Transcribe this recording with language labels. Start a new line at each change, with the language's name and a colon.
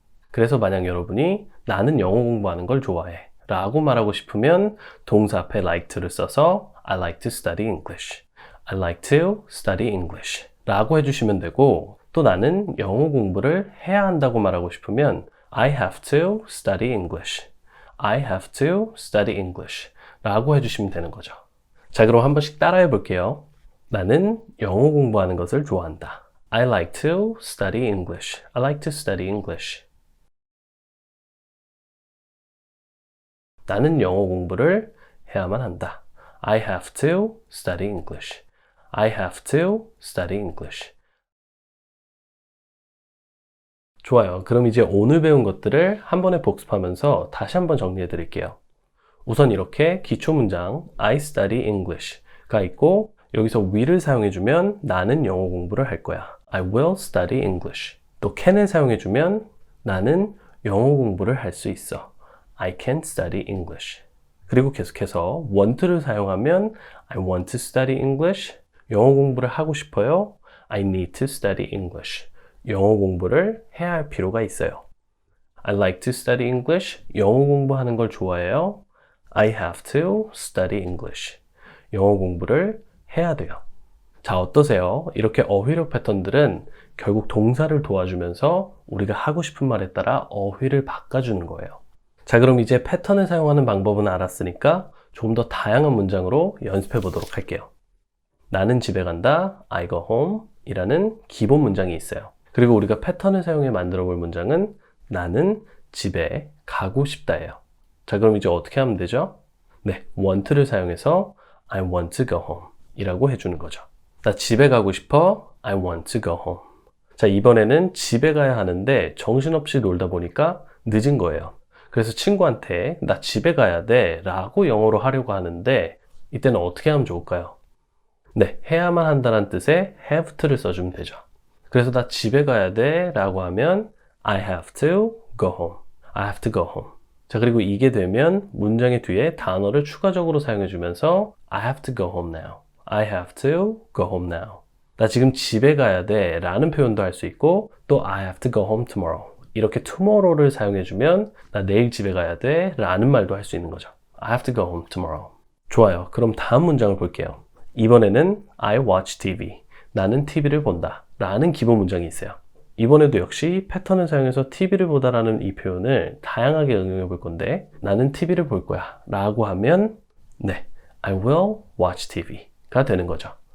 Korean: 그래서 만약 여러분이 나는 영어 공부하는 걸 좋아해 라고 말하고 싶으면 동사 앞에 like to를 써서
English: I like to study English. I like to study English
Korean: 라고 해주시면 되고 또 나는 영어 공부를 해야 한다고 말하고 싶으면
English: I have to study English. I have to study English
Korean: 라고 해주시면 되는 거죠. 자, 그럼 한 번씩 따라해 볼게요. 나는 영어 공부하는 것을 좋아한다.
English: I like to study English. I like to study English.
Korean: 나는 영어 공부를 해야만 한다.
English: I have to study English. I have to study English.
Korean: 좋아요. 그럼 이제 오늘 배운 것들을 한 번에 복습하면서 다시 한번 정리해 드릴게요. 우선 이렇게 기초문장
English: I study English
Korean: 가 있고 여기서 will을 사용해주면 나는 영어 공부를 할 거야.
English: I will study English.
Korean: 또 can을 사용해주면 나는 영어 공부를 할 수 있어.
English: I can study English.
Korean: 그리고 계속해서 want를 사용하면
English: I want to study English.
Korean: 영어 공부를 하고 싶어요.
English: I need to study English.
Korean: 영어 공부를 해야 할 필요가 있어요.
English: I like to study English.
Korean: 영어 공부하는 걸 좋아해요.
English: I have to study English.
Korean: 영어 공부를 해야 돼요. 자, 어떠세요? 이렇게 어휘력 패턴들은 결국 동사를 도와주면서 우리가 하고 싶은 말에 따라 어휘를 바꿔주는 거예요. 자, 그럼 이제 패턴을 사용하는 방법은 알았으니까 조금 더 다양한 문장으로 연습해 보도록 할게요. 나는 집에 간다,
English: I go home
Korean: 이라는 기본 문장이 있어요. 그리고 우리가 패턴을 사용해 만들어 볼 문장은 나는 집에 가고 싶다예요. 자, 그럼 이제 어떻게 하면 되죠? 네, want를 사용해서
English: I want to go home
Korean: 이라고 해주는 거죠. 나 집에 가고 싶어,
English: I want to go home.
Korean: 자, 이번에는 집에 가야 하는데 정신없이 놀다 보니까 늦은 거예요. 그래서 친구한테 나 집에 가야 돼 라고 영어로 하려고 하는데 이때는 어떻게 하면 좋을까요? 네, 해야만 한다는 뜻의 have to를 써주면 되죠. 그래서 나 집에 가야 돼 라고 하면
English: I have to go home. I have to go home.
Korean: 자, 그리고 이게 되면 문장의 뒤에 단어를 추가적으로 사용해주면서
English: I have to go home now. I have to go home now.
Korean: 나 지금 집에 가야 돼 라는 표현도 할 수 있고 또
English: I have to go home tomorrow.
Korean: 이렇게 tomorrow를 사용해주면 나 내일 집에 가야 돼 라는 말도 할 수 있는 거죠.
English: I have to go home tomorrow.
Korean: 좋아요. 그럼 다음 문장을 볼게요. 이번에는
English: I watch TV.
Korean: 나는 TV를 본다 라는 기본 문장이 있어요. 이번에도 역시 패턴을 사용해서 TV를 보다 라는 이 표현을 다양하게 응용해 볼 건데 나는 TV를 볼 거야 라고 하면 네,
English: I will watch TV
Korean: 가 되는 거죠.